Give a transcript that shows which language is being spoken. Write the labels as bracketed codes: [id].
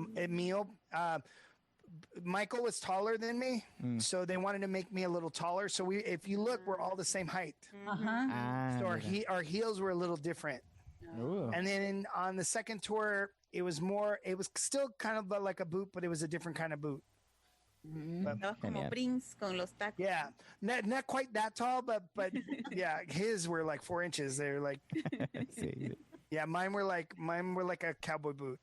[es] El mío, [en] Michael was taller than me, so they wanted to make me a little taller. So if you look, we're all the same height. So our heels were a little different. Ooh. And then on the second tour, it was still kind of like a boot, but it was a different kind of boot. [es] Estabas como Prince con los tacos. [en] Yeah, not quite that tall, but yeah, his were like 4 inches. They're like, [es] Sí. [en] yeah, mine were like a cowboy boot.